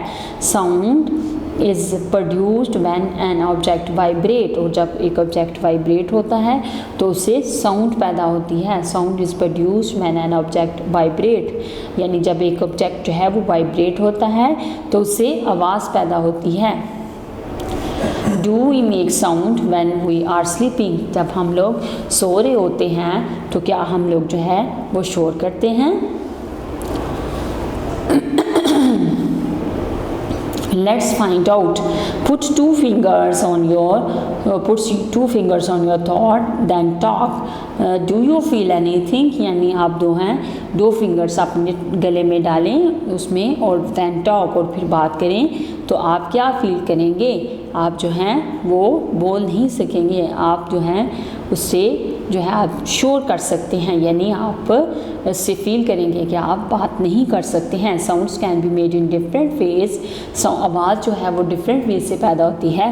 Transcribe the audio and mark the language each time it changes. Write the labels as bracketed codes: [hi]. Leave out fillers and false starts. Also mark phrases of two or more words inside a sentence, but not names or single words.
[en] sound is produced when an object vibrate, [hi] और जब एक [en] object vibrate [hi] होता है तो उससे साउंड पैदा होती है। [en] sound is produced when an object vibrate, [hi] यानी जब एक ऑब्जेक्ट जो है वो वाइब्रेट होता है तो उससे आवाज़ पैदा होती है। [en] do we make sound when we are sleeping, [hi] जब हम लोग सो रहे होते हैं तो क्या हम लोग जो है वो शोर करते हैं। [en] Let's find out. Put two fingers on your thought, then talk. Do you feel anything? [hi] यानी आप दो फिंगर्स अपने गले में डालें उसमें, और [en] then talk, [hi] और फिर बात करें तो आप क्या फील करेंगे। आप जो हैं वो बोल नहीं सकेंगे, आप जो हैं उससे जो है आप शोर कर सकते हैं, यानी आप इससे फील करेंगे कि आप बात नहीं कर सकते हैं। [en] sounds can be made in different ways, [hi] आवाज़ जो है वो [en] different ways [hi] से पैदा होती है।